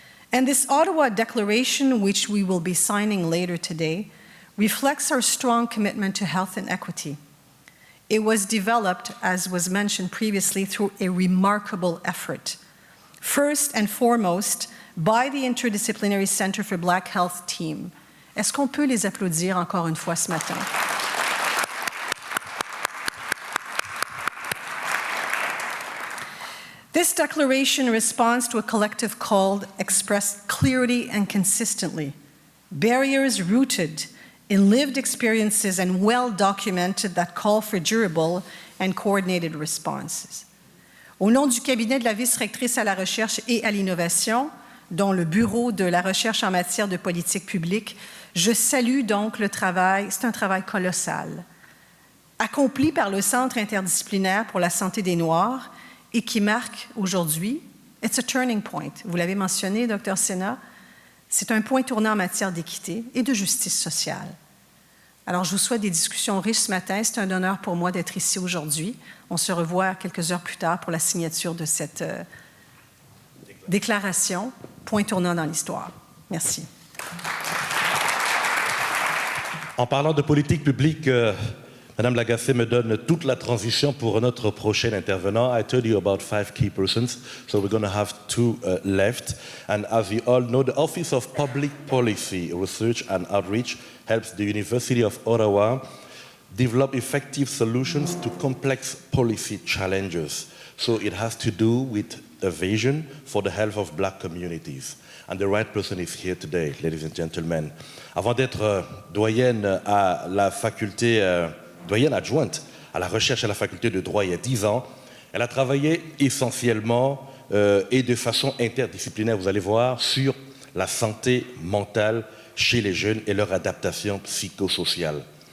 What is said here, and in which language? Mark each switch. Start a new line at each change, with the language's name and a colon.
English: And this Ottawa Declaration, which we will be signing later today, reflects our strong commitment to health and equity. It was developed, as was mentioned previously, through a remarkable effort. First and foremost, by the Interdisciplinary Center for Black Health team.
French: Est-ce qu'on peut les applaudir encore une fois ce matin?
English: This declaration responds to a collective call expressed clearly and consistently. Barriers rooted in lived experiences and well-documented that call for durable and coordinated responses.
French: Au nom du cabinet de la vice-rectrice à la recherche et à l'innovation, dont le Bureau de la recherche en matière de politique publique, je salue donc le travail, c'est un travail colossal, accompli par le Centre interdisciplinaire pour la santé des Noirs et qui marque aujourd'hui,
English: it's a turning point.
French: Vous l'avez mentionné, Dr. Cénat, c'est un point tournant en matière d'équité et de justice sociale. Alors, je vous souhaite des discussions riches ce matin. C'est un honneur pour moi d'être ici aujourd'hui. On se revoit quelques heures plus tard pour la signature de cette déclaration, point tournant dans l'histoire. Merci. En parlant de politique publique, Madame Lagacé me donne toute la transition pour notre prochain intervenant.
English: I told you about 5 key persons, so we're going to have 2 left. And as you all know, the Office of Public Policy, Research and Outreach helps the University of Ottawa develop effective solutions to complex policy challenges. So it has to do with a vision for the health of Black communities. And the right person is here today, ladies and gentlemen.
French: Avant d'être doyenne à la faculté, doyenne adjointe à la recherche à la faculté de droit il y a 10 ans, elle a travaillé essentiellement et de façon interdisciplinaire, vous allez voir, sur la santé mentale chez les jeunes et leur adaptation psychosociale.